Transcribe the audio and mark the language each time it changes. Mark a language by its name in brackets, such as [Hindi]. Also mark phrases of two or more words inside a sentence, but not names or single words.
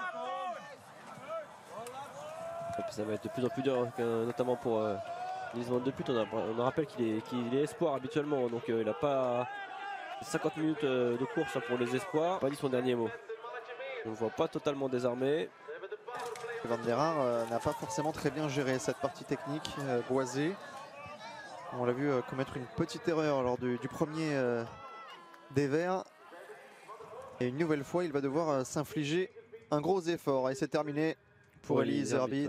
[French] Et puis ça va être de plus en plus dur, notamment pour Niels Van de Put. On rappelle qu'il est espoir habituellement, donc il n'a pas 50 minutes de course pour les espoirs. Pas dit son dernier mot. On ne voit pas totalement désarmé. Van der Haar n'a pas forcément très bien géré cette partie technique boisée. On l'a vu commettre une petite erreur lors du premier des Verts. Et une nouvelle fois, il va devoir s'infliger un gros effort. Et c'est terminé pour Elie Iserbyt.